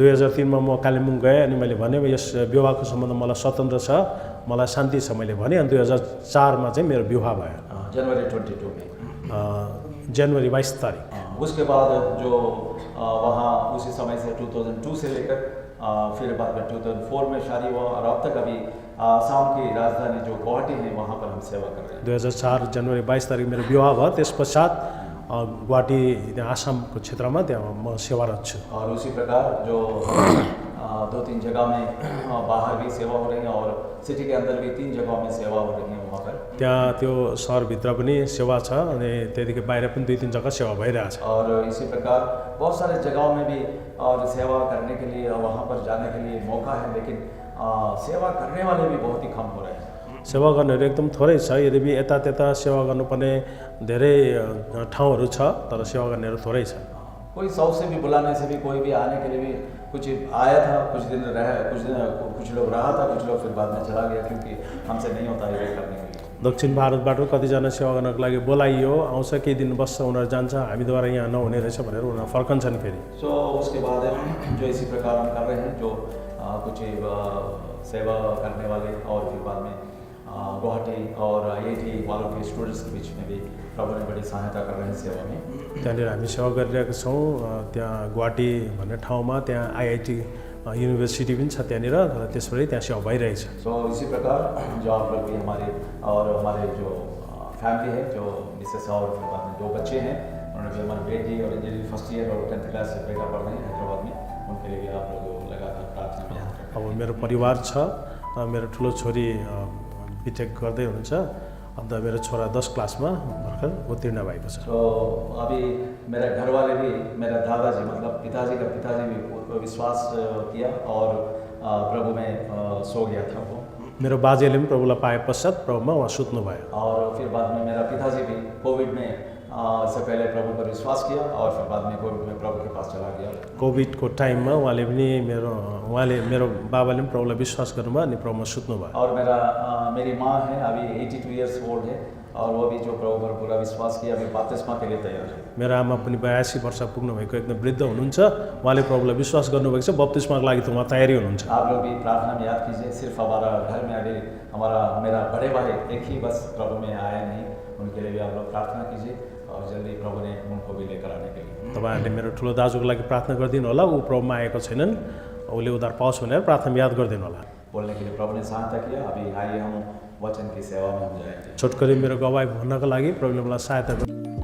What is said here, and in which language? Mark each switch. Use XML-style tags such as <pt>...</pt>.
<ne>2003 मा म कालिम्पोङ गएँ अनि मैले भने यस विवाहको सम्बन्ध मलाई स्वतन्त्र छ, मलाई शान्ति छ मैले भने। अनि 2004 मा चाहिँ मेरो विवाह भयो</ne> <hi>जनवरी 22 में</hi> <ne>जनवरी 22 तारिक।</ne> <hi>उसके बाद जो वहाँ उसी समय से 2002 से लेकर फिर बाद में 2004 में शादी हुआ और अब तक अभी आसाम की राजधानी जो गुवाहाटी है वहाँ पर हम सेवा कर रहे हैं।</hi> <ne>2004 जनवरी 22 तारिक मेरो विवाह भयो, त्यस पश्चात गुवाहाटी आसामको क्षेत्रमा त्यहाँ म सेवारत छु।</ne> <hi>और उसी प्रकार जो 2-3 जगह में बाहर भी सेवा हो रही है और सिटी के अंदर भी 3 जगहों में सेवा हो रही है वहाँ पर।</hi> <ne>त्यहाँ त्यो सहरभित्र पनि सेवा छ अनि त्यहाँदेखि बाहिर पनि 2-3 जग्गा सेवा भइरहेछ।</ne> <hi>और इसी प्रकार बहुत सारे जगहों में भी और सेवा करने के लिए वहाँ पर जाने के लिए मौका है, लेकिन सेवा करने वाले भी बहुत ही कम हो रहे हैं।</hi> <ne>सेवा गर्नेहरू एकदम थोरै छ, यद्यपि यता त्यता सेवा गर्नुपर्ने धेरै ठाउँहरू छ, तर सेवा गर्नेहरू थोरै छ।</ne> <hi>कोई 100 से भी बुलाने से भी कोई भी आने के लिए भी कुछ आया था, कुछ दिन कुछ लोग रहा था, कुछ लोग फिर बाद में चला गया क्योंकि हमसे नहीं होता है वेट करने के लिए।</hi> <ne>दक्षिण भारतबाट कतिजना सेवा गर्नको लागि बोलाइयो, आउँछ केही दिन बस्छ, उनीहरू जान्छ, हामीद्वारा यहाँ नहुने रहेछ भनेर उनीहरू फर्कन्छन् फेरि।</ne> <hi>सो उसके बाद जो इसी प्रकार हम कर रहे हैं जो कुछ सेवा करने वाले और फिर बाद में गुवाहाटी और IIT वालों के स्टूडेंट्स के बीच में भी प्रभु ने बड़ी सहायता कर रहे हैं सेवा में।</hi> <ne>त्यहाँनिर हामी सेवा गरिरहेका छौँ। त्यहाँ गुवाहाटी भन्ने ठाउँमा त्यहाँ IIT युनिभर्सिटी पनि छ त्यहाँनिर, र त्यसबाट त्यहाँ सेवा भइरहेछ।</ne> <hi>सो इसी प्रकार जो आप लोग भी हमारे जो फैमिली है, जो मिसेस और फिर बाद में 2 बच्चे हैं, उन्होंने भी हमारे बेटी और इंजीनियरिंग फर्स्ट ईयर और 10th क्लास से बेटा पढ़ रहे हैं हैदराबाद में, उनके लिए भी आप लोग लगातार प्रार्थना में याद रखें।</hi> <ne>अब मेरो परिवार छ, मेरो ठुलो छोरी बिटेक गर्दै हुनुहुन्छ, अन्त मेरो छोरा 10 क्लासमा भर्खर उत्तीर्ण भएको छ।</ne> <hi>तो अभी मेरा घर वाले भी, मेरा दादाजी मतलब पिताजी का पिताजी भी विश्वास किया और प्रभु में सो गया था वो।</hi> <ne>मेरो बाजेले पनि प्रभुलाई पाए पश्चात प्रभुमा उहाँ सुत्नुभयो।</ne> <hi>और फिर बाद में मेरा पिताजी भी कोविड में से पहले प्रभु पर विश्वास किया और फिर बाद में कोविड में प्रभु के पास चला गया।</hi> <ne>कोभिडको टाइममा उहाँले मेरो बाबाले पनि प्रभुलाई विश्वास गर्नुभयो अनि प्रभुमा सुत्नुभयो।</ne> <hi>और मेरी माँ है, अभी 82</hi> <en>years old</en> <hi>है, और वो भी जो प्रभु पर पूरा विश्वास किया अभी बपतिस्मा के लिए तैयार है।</hi> <ne>मेरो आमा पनि 82 वर्ष पुग्नु भएको एकदम वृद्ध हुनुहुन्छ, उहाँले प्रभुलाई विश्वास गर्नुभएको छ, बप्तिस्माको लागि त उहाँ तयारी हुनुहुन्छ।</ne> <hi>आप लोग भी प्रार्थना में याद कीजिए। सिर्फ हमारा घर में अभी मेरा बड़े भाई एक ही बस प्रभु में आया नहीं, उनके लिए भी आप लोग प्रार्थना कीजिए और जल्दी प्रभु ने उनको भी लेकर आने के लिए।</hi> <ne>तपाईँहरूले मेरो ठुलो दाजुको लागि प्रार्थना गरिदिनु होला, ऊ प्रभुमा आएको छैनन्, उसले उद्धार पाओस् भनेर प्रार्थना याद गरिदिनु होला।</ne> <hi>बोलने के लिए प्रभु ने सहायता किया। अभी आइए हम वचन की सेवा में हम जाएंगे।</hi> <ne>छोटकरी मेरो गवाई भन्नको लागि प्रभुले मलाई सहायता गर्नु।</ne>